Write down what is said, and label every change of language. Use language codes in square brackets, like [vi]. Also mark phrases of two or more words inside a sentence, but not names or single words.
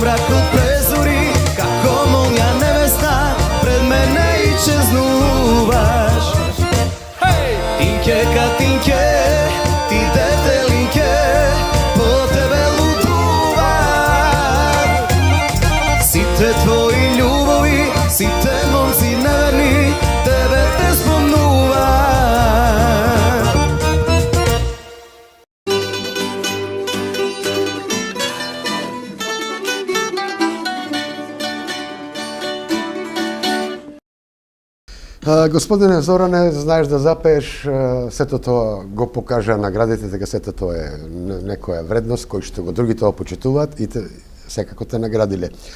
[mk] мрак презури, како молња невеста Пред мене исчезнуваш Тинке катинке, ти дете линке По тебе лутуват Сите твои љубови, сите момци неверни Тебе те спомнуват Господине Зоране, знаеш да запееш, сето тоа го покажа наградите, дека сето тоа е некоја вредност кој што го другите го почитуваат и секако те наградиле.